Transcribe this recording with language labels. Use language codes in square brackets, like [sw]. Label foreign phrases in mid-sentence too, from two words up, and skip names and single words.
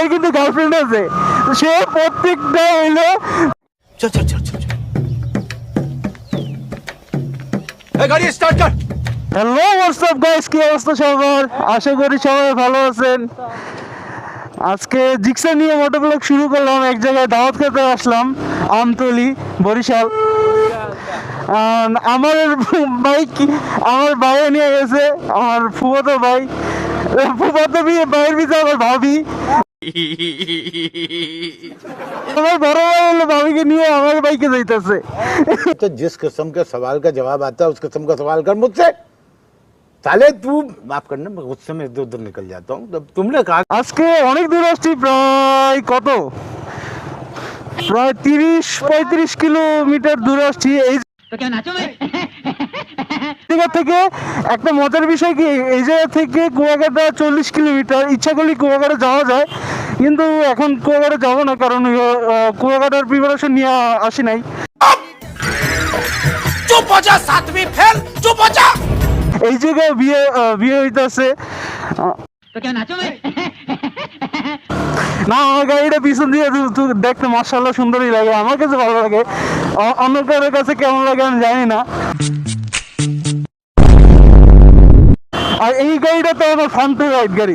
[bn] কিন্তু গার্লফ্রেন্ড আছে, সে প্রত্যেকটা হইলো [hi] चल चल चल चल गाड़ी स्टार्ट कर। [en] Hello WhatsApp guys, [bn] কি অবস্থা সবার? আশা করি সবাই ভালো আছেন। আজকে জিক্সা নিয়ে মোটোব্লগ শুরু করলাম। এক জায়গায় দাওয়াত খেতে আসলাম, আমতলি, বরিশাল। আমার ভাই নিয়ে গেছে, আমার ফুফাতো ভাই, ভাইয়ের পিছনে আমার ভাবি, আমার বড় ভাই হলো ভাবিকে নিয়ে আমার বাইকে যাইতেছে। [hi] तो जिस किस्म के सवाल का जवाब आता है उस किस्म का सवाल कर मुझसे। साले तू माफ करना, मैं गुस्से में इधर उधर निकल जाता हूँ। जब तुमने कहा [bn] আজকে অনেক দূর আসছি, প্রায় 30-35 কিলোমিটার দূরে আসছি। এই জায়গা থেকে একটা মজার বিষয় কি, এই জায়গা থেকে কুয়াকাটা 40 কিলোমিটার। ইচ্ছা করলে কুয়াকাটা যাওয়া যায়, কিন্তু এখন কুয়াকাটা যাবো না, কারণ কুয়াকাটার প্রিপারেশন নিয়ে আসি নাই। [hi] चुप हो जा सातवीं फेल, चुप हो जा। [bn] এই জায়গায় বিয়ে হইতেছে না, আমার গাড়িটা পিছন দিয়ে দেখতে মাশাআল্লাহ সুন্দরই লাগে, আমার কাছে ভালো লাগে। অন্য কারোর কাছে কেমন লাগে আমি জানি না। আর এই গাড়িটা তো আমার [en] front to right [bn] গাড়ি।